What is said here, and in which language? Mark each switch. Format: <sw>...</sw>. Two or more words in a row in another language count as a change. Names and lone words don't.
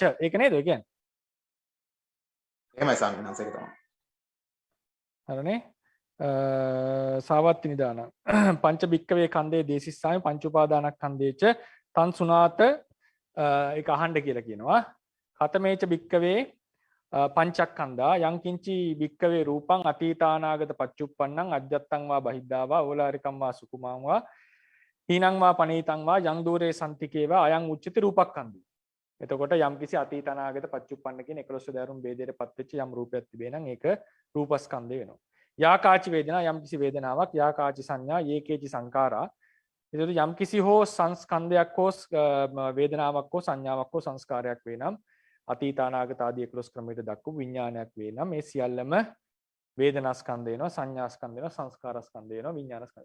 <si>ඒක නේද ඒ කියන්නේ? එහෙමයි සංඥාස ඒක තමයි. හරිනේ.</si> <pi>සාවත්ති නිදාන පංච භික්කවේ කන්දේ දේසිස්සාමි පංච උපාදානස්කන්ධේච්ච තන් සුනාත</pi> <si>ඒක අහන්න කියලා කියනවා.</si> <pi>කතමේච භික්කවේ පංචක්ඛන්දා යං කිංචි වික්කවේ රූපං අතීතානාගත පච්චුප්පන්නං අජ්ජත්තං වා බහිද්ධා වා ඕලාරිකං වා සුකුමාං වා හීනං වා පනීතං වා යං දූරේ සම්තිකේවා අයං උච්චති රූපක්ඛන්දි.</pi> <si>එතකොට යම් කිසි අතීත අනාගත පච්චුප්පන්න කියන 11 දරුම් ભેදයටපත් වෙච්ච යම් රූපයක් තිබේ නම් ඒක රූපස්කන්ධය වෙනවා.</si> <pi>යාකාචි වේදනා</pi> <si>යම් කිසි වේදනාවක්</si> <pi>යාකාචි සංඥා යේකේචි සංඛාරා.</pi> <si>එතකොට යම් කිසි හෝ සංස්කන්ධයක් හෝ වේදනාවක් හෝ සංඥාවක් හෝ සංස්කාරයක් වේ නම් අතීත අනාගත ආදී 11 ක්‍රමයකට දක්වපු විඥානයක් වේ නම් මේ සියල්ලම වේදනාස්කන්ධය වෙනවා සංඥාස්කන්ධය වෙනවා සංස්කාරස්කන්ධය වෙනවා විඥානස්කන්ධය.</si>